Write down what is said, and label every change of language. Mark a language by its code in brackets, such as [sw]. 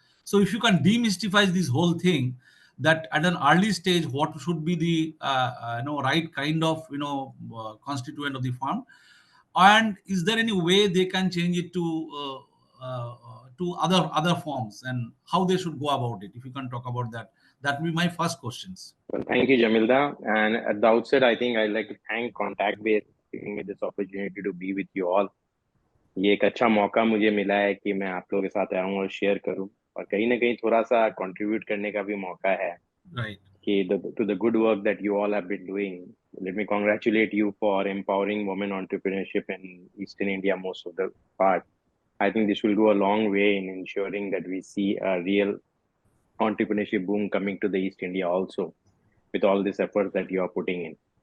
[en] So if you can demystify this whole thing, that at an early stage what should be the right kind of constituent of the firm, and is there any way they can change it to other forms, and how they should go about it? If you can talk about that, that will be my first questions. Well, thank you, Jamilda. And at the outset, I think I'd like to thank Contact Base for giving me this opportunity to be with you all. [hi] ये एक अच्छा मौका मुझे मिला है कि मैं आप लोगों के साथ आऊँ और शेयर करूँ, और कहीं ना कहीं थोड़ा सा कंट्रीब्यूट करने का भी मौका है [en] Right. to the good work that you all have been doing. Let me congratulate you for empowering women entrepreneurship in Eastern India most of the part. I think this will go a long way in ensuring that we see a real entrepreneurship boom coming to the East India also, with all this effort that you are putting in.